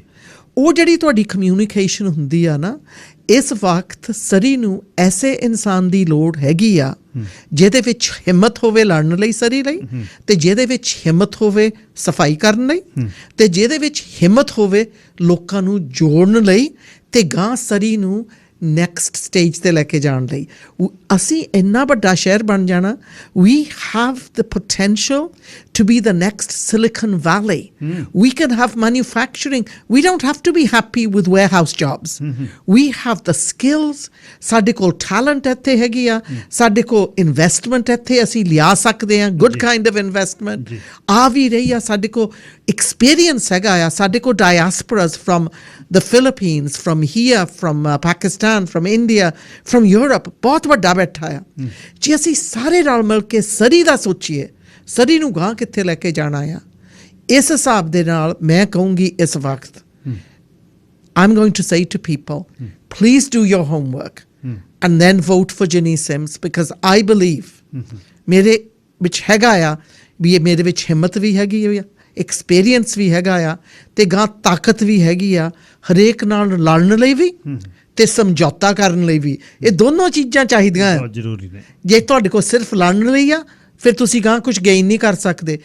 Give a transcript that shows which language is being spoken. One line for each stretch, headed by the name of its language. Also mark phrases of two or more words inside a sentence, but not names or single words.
Punjabi: ਉਹ ਜਿਹੜੀ ਤੁਹਾਡੀ ਕਮਿਊਨੀਕੇਸ਼ਨ ਹੁੰਦੀ ਆ ਨਾ, ਇਸ ਵਕਤ ਸਰੀ ਨੂੰ ਐਸੇ ਇਨਸਾਨ ਦੀ ਲੋੜ ਹੈਗੀ ਆ ਜਿਹਦੇ ਵਿੱਚ ਹਿੰਮਤ ਹੋਵੇ ਲੜਨ ਲਈ ਸਰੀ ਲਈ, ਤੇ ਜਿਹਦੇ ਵਿੱਚ ਹਿੰਮਤ ਹੋਵੇ ਸਫਾਈ ਕਰਨ ਲਈ, ਤੇ ਜਿਹਦੇ ਵਿੱਚ ਹਿੰਮਤ ਹੋਵੇ ਲੋਕਾਂ ਨੂੰ ਜੋੜਨ ਲਈ ਤੇ ਗਾਂ ਸਰੀ ਨੂੰ
English: next stage
Punjabi: ਤੇ ਲੈ ਕੇ ਜਾਣ ਲਈ। ਅਸੀਂ ਇੰਨਾ ਵੱਡਾ ਸ਼ਹਿਰ ਬਣ ਜਾਣਾ,
English: we have the potential to be the next Silicon Valley. We can have manufacturing. We don't have to be happy with warehouse jobs. We have the skills.
Punjabi: ਸਾਡੇ ਕੋਲ talent ਇੱਥੇ ਹੈਗੀ ਆ, ਸਾਡੇ ਕੋਲ investment ਇੱਥੇ ਅਸੀਂ ਲਿਆ ਸਕਦੇ ਹਾਂ,
English: good kind of investment
Punjabi: ਆ ਵੀ ਰਹੀ ਆ, ਸਾਡੇ ਕੋਲ experience ਹੈਗਾ ਆ, ਸਾਡੇ ਕੋਲ
English: diasporas from the Philippines, from here, from Pakistan, from India, from Europe
Punjabi: ਬਹੁਤ ਵੱਡਾ ਬੈਠਾ ਆ। ਜੇ ਅਸੀਂ ਸਾਰੇ ਰਲ ਮਿਲ ਕੇ ਸਰੀ ਦਾ ਸੋਚੀਏ, ਸਰੀ ਨੂੰ ਗਾਂ ਕਿੱਥੇ ਲੈ ਕੇ ਜਾਣਾ ਆ, ਇਸ ਹਿਸਾਬ ਦੇ ਨਾਲ ਮੈਂ ਕਹੂੰਗੀ ਇਸ ਵਕਤ
English: I'm going to say to people, please do your homework and then vote for Ginny Sims, because I believe
Punjabi: ਮੇਰੇ ਵਿੱਚ ਹੈਗਾ ਆ ਵੀ ਇਹ ਮੇਰੇ ਵਿੱਚ ਹਿੰਮਤ ਵੀ ਹੈਗੀ ਆ, ਐਕਸਪੀਰੀਅੰਸ ਵੀ ਹੈਗਾ ਆ, ਤੇ ਗਾਂ ਤਾਕਤ ਵੀ ਹੈਗੀ ਆ ਹਰੇਕ ਨਾਲ ਲੜਨ ਲਈ ਵੀ ਤੇ ਸਮਝੌਤਾ ਕਰਨ ਲਈ ਵੀ। ਇਹ ਦੋਨੋਂ ਚੀਜ਼ਾਂ ਚਾਹੀਦੀਆਂ ਆ, ਜ਼ਰੂਰੀ ਨੇ। ਜੇ ਤੁਹਾਡੇ ਕੋਲ ਸਿਰਫ ਲੜਨ ਲਈ ਆ ਫਿਰ ਤੁਸੀਂ ਗਾਂ ਕੁਝ ਗੇਨ ਨਹੀਂ ਕਰ ਸਕਦੇ।